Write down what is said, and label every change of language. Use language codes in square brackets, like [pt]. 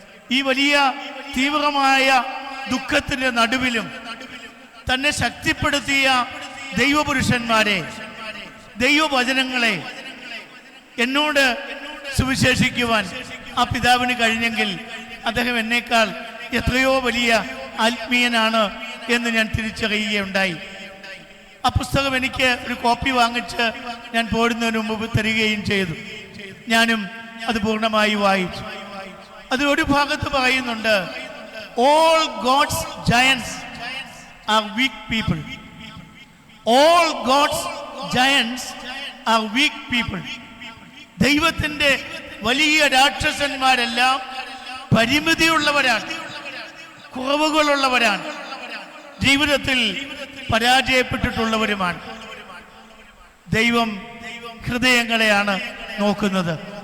[ml] ഈ വലിയ തീവ്രമായ ദുഃഖത്തിന്റെ നടുവിലും തന്നെ ശക്തിപ്പെടുത്തിയ ദൈവപുരുഷന്മാരെ, ദൈവവചനങ്ങളെ എന്നോട് സുവിശേഷിക്കുവാൻ ആ പിതാവിന് കഴിഞ്ഞെങ്കിൽ അദ്ദേഹം എന്നേക്കാൾ എത്രയോ വലിയ ആത്മീയനാണ് എന്ന് ഞാൻ തിരിച്ചറിയുകയുണ്ടായി. ആ പുസ്തകം എനിക്ക് ഒരു കോപ്പി വാങ്ങിച്ച് ഞാൻ പോരുന്നതിന് മുമ്പ് തരികയും ചെയ്തു. ഞാനും അത് പൂർണ്ണമായി വായിച്ചു. അതിലൊരു ഭാഗത്ത് പറയുന്നുണ്ട്, [en] all God's giants are weak people. All God's giants are weak people. [ml] ദൈവത്തിന്റെ വലിയ രാക്ഷസന്മാരെല്ലാം പരിമിതിയുള്ളവരാണ്, കുറവുകളുള്ളവരാണ്, ജീവിതത്തിൽ പരാജയപ്പെട്ടിട്ടുള്ളവരുമാണ്. ദൈവം ഹൃദയങ്ങളെയാണ് നോക്കുന്നത്.